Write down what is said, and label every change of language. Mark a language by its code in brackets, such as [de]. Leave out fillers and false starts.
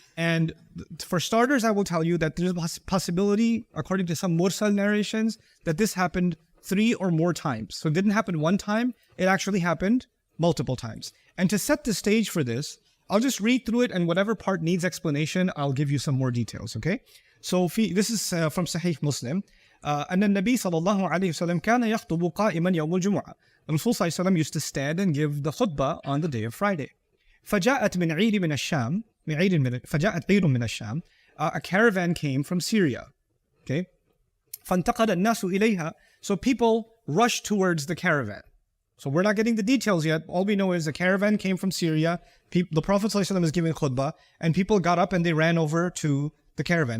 [en] And for starters, I will tell you that there's a possibility, according to some mursal narrations, that this happened 3 or more times. So it didn't happen one time. It actually happened multiple times. And to set the stage for this, I'll just read through it, and whatever part needs explanation, I'll give you some more details, okay? So this is from Sahih Muslim. [ar] أن النبي صلى الله عليه وسلم كان يخطب قائما يوم الجمعة. [en] Rasul [ar] صلى الله عليه وسلم [en] used to stand and give the khutbah on the day of Friday. [ar] فجاءت من عير من الشام فجاءت عير من الشام. [en] A caravan came from Syria. Okay? [ar] فانتقل الناس إليها. [en] So people rushed towards the caravan. So we're not getting the details yet. All we know is the caravan came from Syria. The Prophet ﷺ is giving khutbah, and people got up and they ran over to the caravan.